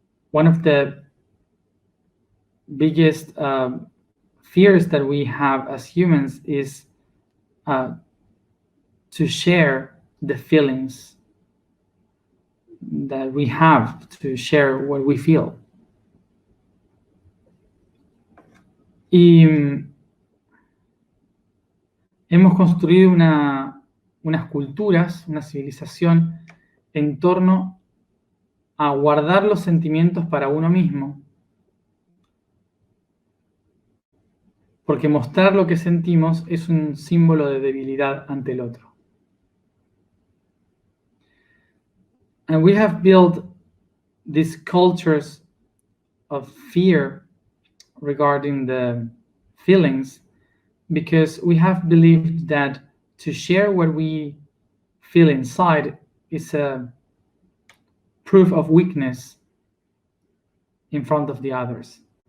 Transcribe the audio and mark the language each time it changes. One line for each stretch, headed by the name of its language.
English: One of the biggest fears that we have as humans is to share the feelings that we have, to share what we feel.
Spanish: Y hemos construido unas culturas, una civilización en torno a guardar los sentimientos para uno mismo, porque mostrar lo que sentimos es un símbolo de debilidad ante el otro.
English: And we have built these cultures of fear regarding the feelings because we have believed that to share what we feel inside is a proof of weakness in front of the others.